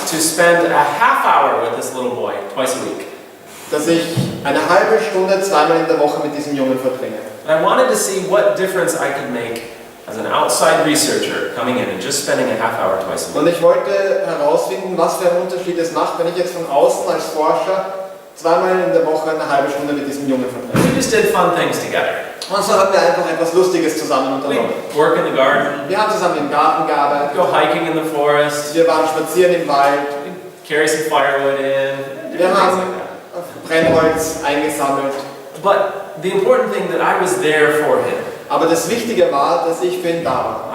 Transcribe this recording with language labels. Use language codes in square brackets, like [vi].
[en] To spend a half hour with this little boy twice a week. [de] dass ich eine halbe Stunde zweimal in der Woche mit diesem Jungen verbringe. [en] And I wanted to see what difference I could make as an outside researcher coming in and just spending a half hour twice a week. [de] Und ich wollte herausfinden, was für einen Unterschied es macht, wenn ich jetzt von außen als Forscher zweimal in der Woche eine halbe Stunde mit diesem Jungen verbringe. [en] We just did fun things together. [de] Und so haben wir einfach etwas Lustiges zusammen unternommen. [en] We work in the garden, [de] Wir haben zusammen im Garten gearbeitet, [en] go hiking in the forest, [de] wir waren spazieren im Wald, [en] carry some firewood in, [de] wir [en] different things [de] haben [en] like that. [de] Brennholz eingesammelt. [en] But the important thing that I was there for him. [de] Aber das Wichtige war, dass ich für ihn da war.